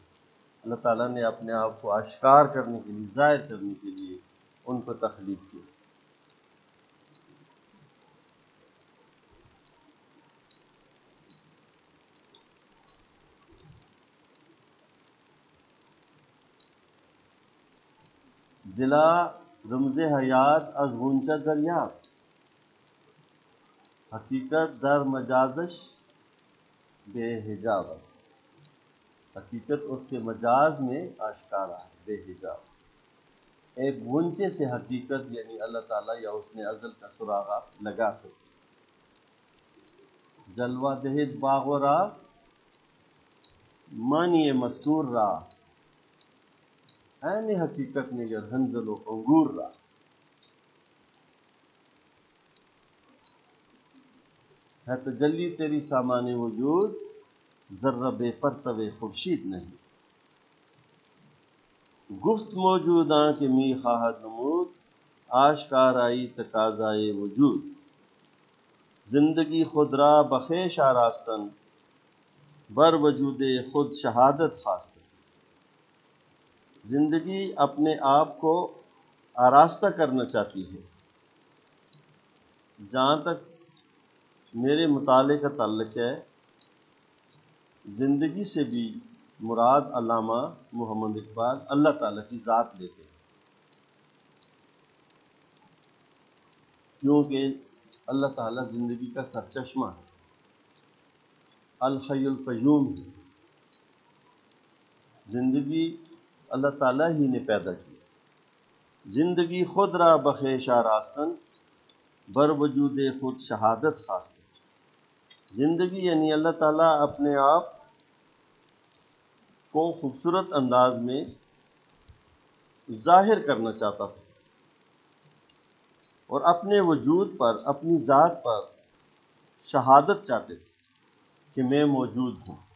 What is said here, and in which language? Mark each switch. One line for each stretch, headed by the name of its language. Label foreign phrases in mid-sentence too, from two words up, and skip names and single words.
Urdu: اللہ تعالیٰ نے اپنے آپ کو آشکار کرنے کے لیے، ظاہر کرنے کے لیے ان کو تخلیق کی۔
Persian: دلا رمز حیات از غنچہ دریافت، حقیقت در مجازش بے حجاب است۔
Urdu: حقیقت اس کے مجاز میں آشکارا ہے، بے حجاب۔ ایک غنچے سے حقیقت یعنی اللہ تعالیٰ یا اس نے ازل کا سراغ لگا سکے۔
Persian: جلوہ دہد باغ و راہ، معنی مستور راہ، عین حقیقت نگر حنظل و انگور راہ۔
Urdu: ہے تجلی تیری سامان وجود، ذرہ بے پرتو خورشید نہیں۔
Persian: گفت موجوداں کہ می خواہد نمود، آشکار آئی تقاضائے وجود۔ زندگی خود را بخویش آراستن، بر وجود خود شہادت خواستن۔
Urdu: زندگی اپنے آپ کو آراستہ کرنا چاہتی ہے۔ جہاں تک میرے مطالعے کا تعلق ہے، زندگی سے بھی مراد علامہ محمد اقبال اللہ تعالیٰ کی ذات لیتے ہیں، کیونکہ اللہ تعالیٰ زندگی کا سرچشمہ ہے،
Arabic: الحی القیوم
Urdu: ہے۔ زندگی اللہ تعالیٰ ہی نے پیدا کی۔
Persian: زندگی خود را بخویش آراستن، بر وجود خود شہادت خواستن۔
Urdu: زندگی یعنی اللہ تعالیٰ اپنے آپ کو خوبصورت انداز میں ظاہر کرنا چاہتا تھا، اور اپنے وجود پر، اپنی ذات پر شہادت چاہتے تھے کہ میں موجود ہوں۔